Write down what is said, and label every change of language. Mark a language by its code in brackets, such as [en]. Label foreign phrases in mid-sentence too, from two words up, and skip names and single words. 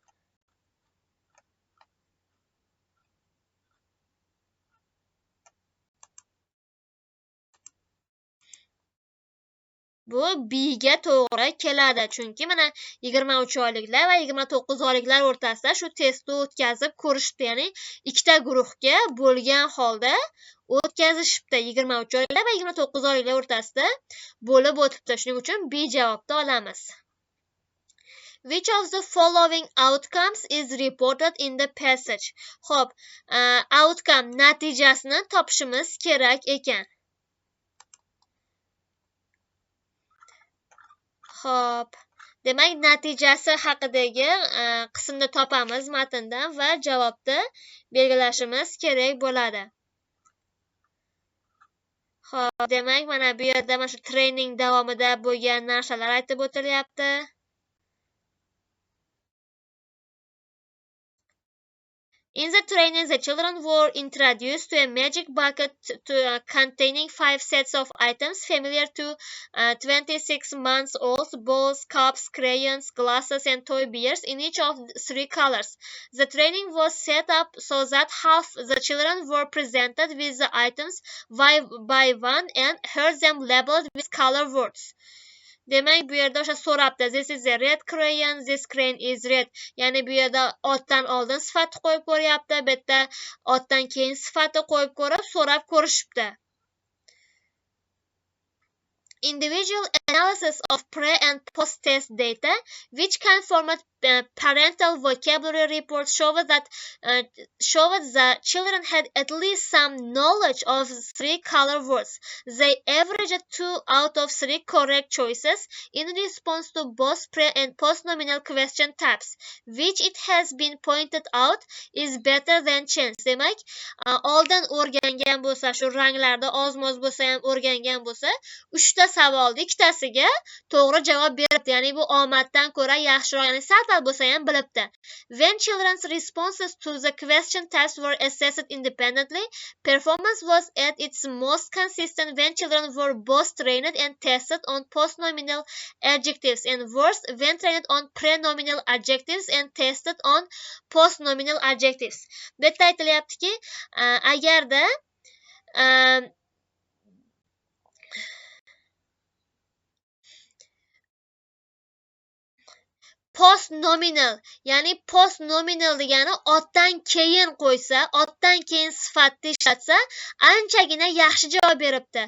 [uz] Bu B ga to'g'ri keladi. Chunki mana 23 oyliklar va 29 oyliklar o'rtasida shu testni o'tkazib ko'rishibdi. Ya'ni ikkita guruhga bo'lgan holda o'tkazishibdi. 23 oyliklar va 29 oyliklar o'rtasida bo'lib o'tibdi. Shuning uchun B javobni olamiz. [en] Which of the following outcomes is reported in the passage? [uz] Xo'p, outcome natijasini topishimiz kerak ekan. Xo'p, demak natijasi haqidagi qismni topamiz matndan va javobni belgilashimiz kerak bo'ladi. Xo'p, demak, mana bu yerda mana shu treyning davomida bo'lgan narsalar aytib o'tilyapti. [en] In the training, the children were introduced to a magic bucket containing 5 sets of items familiar to 26-month-olds: balls, cups, crayons, glasses, and toy bears in each of 3 colors. The training was set up so that half the children were presented with the items by one and heard them labeled with color words. [uz] Demak, bu yerda o'sha so'rabdi. [en] This is a red crayon, this crayon is red. [uz] Ya'ni bu yerda otdan oldin sifatni qo'yib ko'ryapti, bu yerda otdan keyin sifatni qo'yib ko'rib, so'rab ko'rishibdi. [en] Individual analysis of pre and post test data, which can format parental vocabulary reports, showed that the children had at least some knowledge of 3 color words. They averaged 2 out of 3 correct choices in response to both pre and post nominal question types, which it has been pointed out is better than chance. [uz] Demak, oldin o'rgangan bo'lsa, shu ranglarda oz-moz bo'lsa ham o'rgangan bo'lsa, 3 ta savolni ikkitasiga to'g'ri javob beribdi. Ya'ni bu omaddan ko'ra yaxshiroq, ya'ni sal bo'lsa ham bilibdi. [en] When children's responses to the question types were assessed independently, performance was at its most consistent when children were both trained and tested on post-nominal adjectives, and worst when trained on pre-nominal adjectives and tested on post-nominal adjectives. [uz] Bu yerda aytilyaptiki, agarda [en] post nominal, [uz] ya'ni [en] post nominal [uz] degani otdan keyin qo'ysa, otdan keyin sifatni ishlatsa, anchagina yaxshi javob beribdi.